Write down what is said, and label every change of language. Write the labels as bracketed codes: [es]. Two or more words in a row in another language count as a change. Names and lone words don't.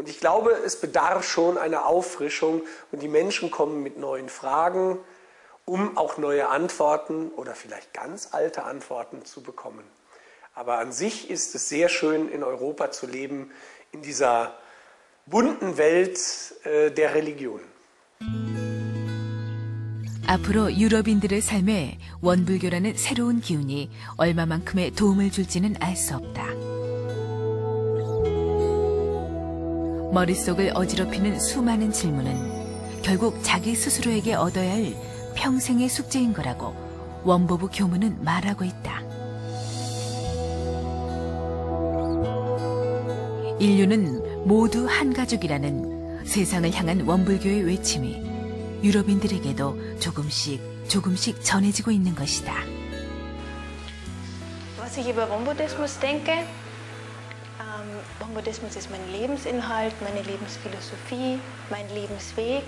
[de] Und ich glaube, es bedarf schon einer Auffrischung und die Menschen kommen mit neuen Fragen, um auch neue Antworten oder vielleicht ganz alte Antworten zu bekommen. Aber an sich ist es sehr schön, in Europa zu leben, in dieser bunten Welt der Religion. [ko] 앞으로 유럽인들의 삶에 원불교라는 새로운 기운이 얼마만큼의 도움을 줄지는 알 수 없다. 머릿속을 어지럽히는 수많은 질문은 결국 자기 스스로에게 얻어야 할 평생의 숙제인 거라고 원보부 교문은 말하고 있다. 인류는 모두 한 가족이라는 세상을 향한 원불교의 외침이 유럽인들에게도 조금씩 전해지고 있는 것이다. [de] Was ich über Won-Buddhismus denke? Won-Buddhismus ist mein Lebensinhalt, meine Lebensphilosophie, mein Lebensweg.